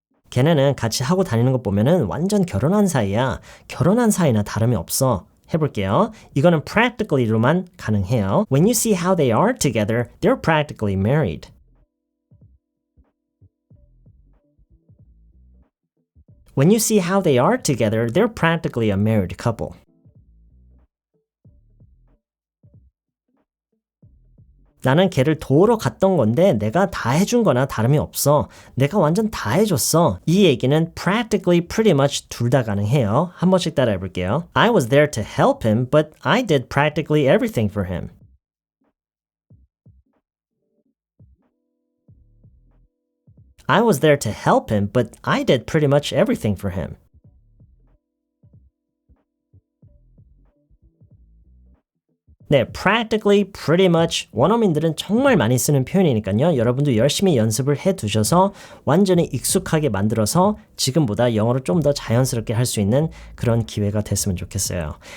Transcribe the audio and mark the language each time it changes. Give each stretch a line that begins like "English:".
Korean: 걔네는 같이 하고 다니는 거 보면은 완전 결혼한 사이야. 결혼한 사이나 다름이 없어. 해볼게요. 이거는 practically로만 가능해요.
English: When you see how they are together, they're practically married. When you see how they are together, they're practically a married couple.
Korean: 나는 걔를 도우러 갔던 건데 내가 다 해준 거나 다름이 없어. 내가 완전 다 해줬어. 이 얘기는 practically, pretty much 둘 다 가능해요. 한 번씩 따라해 볼게요.
English: I was there to help him, but I did practically everything for him. I was there to help him, but I did pretty much everything for him.
Korean: 네, practically, pretty much 원어민들은 정말 많이 쓰는 표현이니까요. 여러분도 열심히 연습을 해두셔서 완전히 익숙하게 만들어서 지금보다 영어를 좀 더 자연스럽게 할 수 있는 그런 기회가 됐으면 좋겠어요.